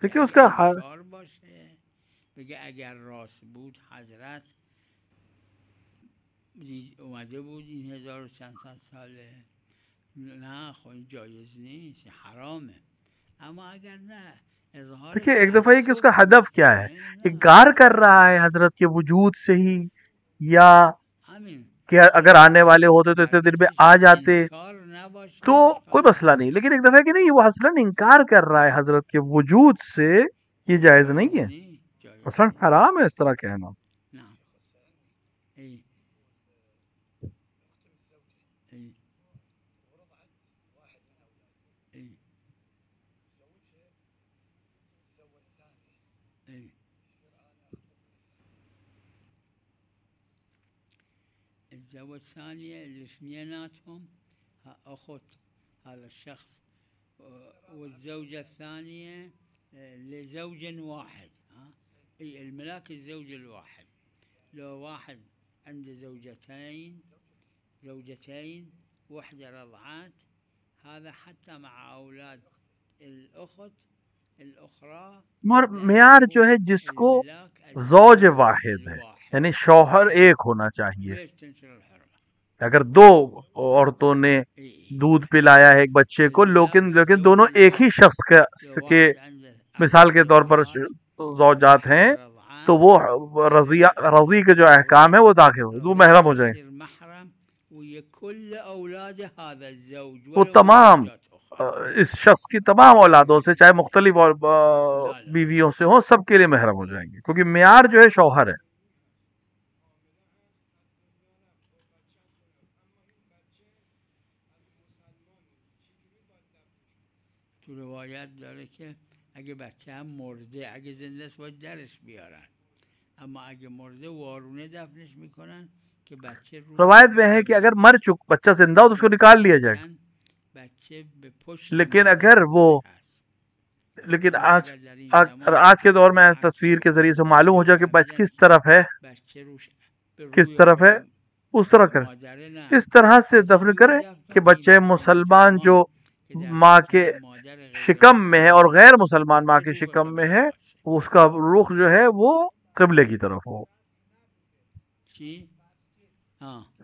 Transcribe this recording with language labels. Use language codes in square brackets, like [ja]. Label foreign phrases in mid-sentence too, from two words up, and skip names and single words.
[ur] देखिए [fa] اگه [ur] उसका [fa] انکار باشه بگه اگر راست بود حضرت اومده بود این 1400 ساله نه خب این جایز نیست این حرامه اما اگر نه اظهار [ur] دیکھیے ایک دفعہ یہ کہ اس کا [fa] تعصب [ur] ہدف کیا ہے, [fa] میکنه [ur] انکار کر رہا ہے حضرت کے وجود سے ہی، یا [fa] همین [ur] کہ اگر آنے والے ہوتے تو اتنے دن میں آ جاتے [fa] انکار نباشه [ur] تو کوئی [fa] اشکال [ur] مسئلہ نہیں. لیکن ایک دفعہ کہ نہیں وہ اصلاً انکار کر رہا ہے حضرت کے وجود سے، یہ جائز نہیں [fa] جایز [ur] है, [fa] نیست جایز [ur] असलन [fa] نیست [ur] حرام ہے اس طرح کہنا. نه ای ای ای ای [ar] الزوجة الثانية الاثنيناتهم أخت هذا الشخص والزوجة الثانية لزوج واحد أي الملاك الزوج الواحد لو واحد عنده زوجتين وحدة رضعات هذا حتى مع أولاد الأخت الأخرى [ur] معیار جو ہے جس کو [ar] الملاك [ur] जौज [ar] الزوج [ur] واحد ہے [ar] الواحد [ur] یعنی شوہر ایک ہونا چاہیے. [ar] ليش تنشر الحرمة [ur] اگر دو عورتوں نے [ar] إيه. [ur] دودھ پلایا ہے ایک بچے کو، لیکن لیکن دونوں ایک ہی شخص [ar] لو [ur] के [ar] واحد عنده [ur] مثال کے 4 طور پر [ar] زوجات [ur] زوجات ہیں, [ar] وحدة [ur] तो [ar] رضعان [ur] وہ رضاعی کے جو احکام ہے وہ داخل ہو، وہ محرم ہو جائے. [ar] يصير محرم ويا كل أولاد هذا الزوج [ur] वो [ar] ولو [ur] तमाम [ar] زوجات أخرى [ur] اس شخص کی تمام اولادوں سے، چاہے مختلف [ar] لا لا [ur] بیویوں سے ہو، سب کے لیے محرم ہو جائیں گے، کیونکہ معیار جو ہے شوہر ہے. [fa] تو روایت داره که اگه بچه هم مرده اگه زنده است باید درش بیارن اما اگه مرده وارونه دفنش میکنن که بچه رو [ur] روایت میں ہے کہ اگر مر چک بچہ زندہ ہو تو اس کو نکال لیا جائے, [fa] بچن बच्चे به پشت [ur] लेकिन [fa] مادر [ur] اگر وہ [fa] هست [ur] लेकिन [fa] اما [ur] आज [fa] اگر در این [ur] आज [fa] زمان [ur] آج کے دور میں [fa] عکس [ur] تصویر کے ذریعے سے [fa] شده [ur] معلوم ہو جائے کہ بچ [fa] معتقدن [ur] کس طرف ہے, [fa] بچه روش به [ur] किस [fa] روی [ur] طرف ہے, [fa] خود [ur] اس طرح کر [fa] مادره نه [ur] اس طرح سے [fa] به [ur] दफन [fa] چجوری [ur] करें [fa] دفن [ur] कि [fa] کنی [ur] बच्चे [fa] بچه [ur] مسلمان جو [fa] مسلمان که در [ur] ماں کے [fa] شکم مادر غیر [ur] شکم میں ہے اور [fa] مسلمان [ur] غیر مسلمان ماں [fa] که [ur] के [fa] رو به [ur] شکم میں [fa] قبله [ur] है, [fa] باشه [ur] اس کا رخ جو ہے وہ قبلے کی طرف ہو. [fa] چی؟ ها